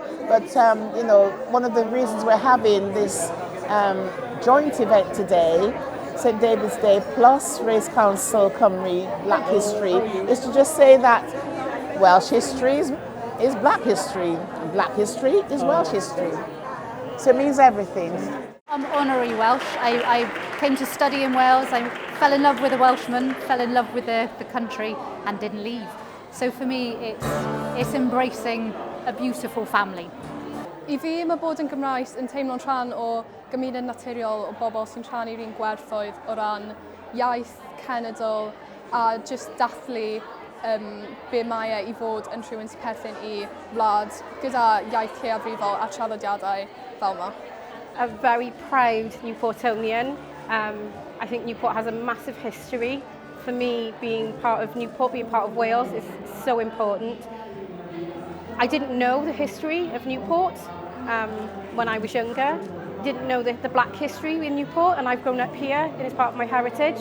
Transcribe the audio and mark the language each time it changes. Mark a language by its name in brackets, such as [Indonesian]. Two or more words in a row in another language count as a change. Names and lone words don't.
[English] But, one of the reasons we're having this joint event today, St David's Day plus Race Council Cymru Black History, is to just say that Welsh history is Black history, and Black history is Welsh history. So it means everything. I'm honorary Welsh. I came to study in Wales. I fell in love with a Welshman, fell in love with the country and didn't leave. So for me, it's embracing a beautiful family. [Welsh] I fi, mae bod yn Gymraes yn teimlo'n rhan o gymuned naturiol o bobl sy'n rhannu'r un gwerthoedd o ran iaith, cenedl a just dathlu be mae e I fod yn rhywun sy'n perthyn I wlad gyda iaith lleiafrifol a traddodiadau fel yma. [English] A very proud Newportonian. I think Newport has a massive history. For me, being part of Newport, being part of Wales is so important. I didn't know the history of Newport when I was younger. Didn't know the black history in Newport, and I've grown up here, and it's part of my heritage.